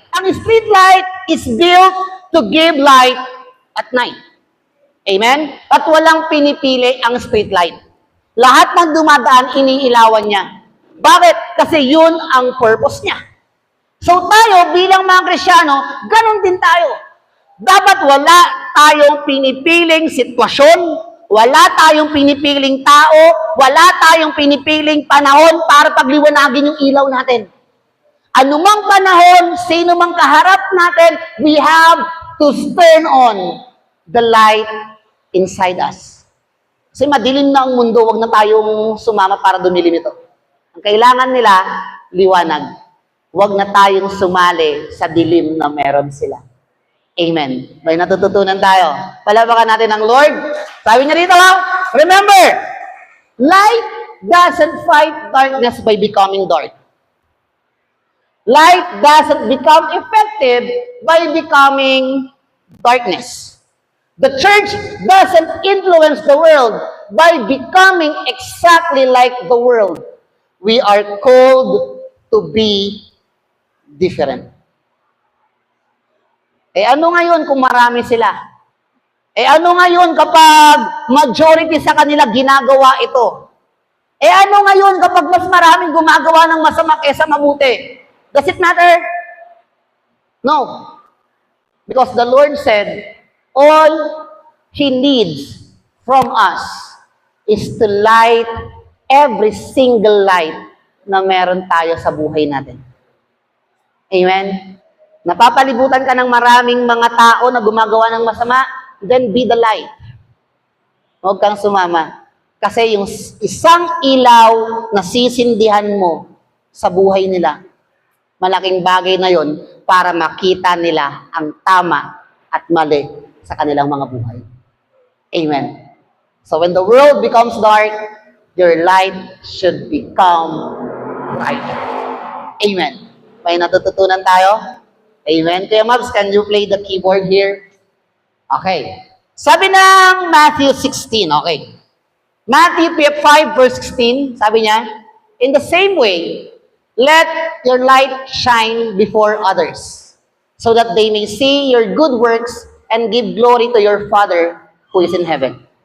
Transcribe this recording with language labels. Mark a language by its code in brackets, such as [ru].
[en] Ang street light is built to give light at night. [tl] Amen? At walang pinipili ang street light. Lahat ng dumadaan, iniilawan niya. Bakit? Kasi yun ang purpose niya. So tayo, bilang mga Kristyano, ganun din tayo. Dapat wala tayong pinipiling sitwasyon, wala tayong pinipiling tao, wala tayong pinipiling panahon para pagliwanagin yung ilaw natin. Anumang panahon, sino mang kaharap natin, [en] we have to turn on the light inside us. [tl] Kasi madilim na ang mundo, wag na tayong sumama para dumilim ito. Ang kailangan nila, liwanag. Huwag na tayong sumali sa dilim na meron sila. Amen. May natututunan tayo. Palabakan natin ang Lord. Sabi niya dito, [en] remember, light doesn't fight darkness by becoming dark. Light doesn't become effective by becoming darkness. The church doesn't influence the world by becoming exactly like the world. We are called to be different. [tl] Eh ano ngayon kung marami sila? Eh ano ngayon kapag majority sa kanila ginagawa ito? Eh ano ngayon kapag mas maraming gumagawa ng masama kaysa mabuti? [en] Does it matter? No. Because the Lord said, all He needs from us is to light every single light [tl] na meron tayo sa buhay natin. [en] Amen? [tl] Napapalibutan ka ng maraming mga tao na gumagawa ng masama, [en] then be the light. [tl] Huwag kang sumama. Kasi yung isang ilaw na sisindihan mo sa buhay nila, malaking bagay na yon para makita nila ang tama at mali sa kanilang mga buhay. Amen. [en] So when the world becomes dark, your light should become bright. Amen. [tl] May natututunan tayo? [en] Amen. Kuya Mabs, can you play the keyboard here? Okay. [tl] Sabi ng [en] Matthew 16, okay. Matthew 5 verse 16, [tl] sabi niya, [en] in the same way, let your light shine before others, so that they may see your good works and give glory to your Father who is in heaven.